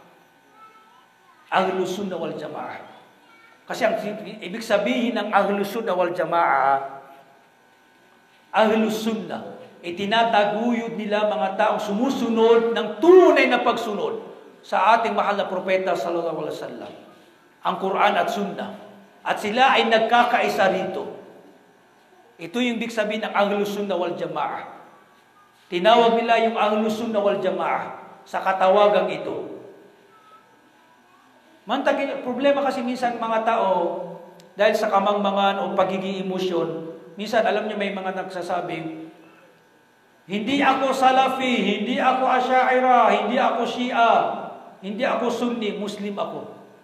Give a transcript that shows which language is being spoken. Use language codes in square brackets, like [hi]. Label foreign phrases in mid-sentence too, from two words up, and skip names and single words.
[tl] Ahlus Sunnah wal Jamaah. Kasi ang ibig sabihin ng Ahlus Sunnah wal Jamaah, Ahlus Sunnah, itinataguyod nila mga taong sumusunod ng tunay na pagsunod sa ating mahal na propeta [ar] صلى الله عليه وسلم, [tl] ang Quran at Sunnah. At sila ay nagkakaisa rito. Ito yung ibig sabihin ng Ahlus Sunnah wal Jamaah. Tinawag nila yung Ahlus Sunnah wal Jamaah sa katawagang ito. Problema kasi minsan mga tao, dahil sa kamangmangan o pagiging emosyon, minsan alam niyo may mga nagsasabing, hindi ako Salafi, hindi ako Ash'ira, hindi ako Shia, hindi ako Sunni, Muslim ako.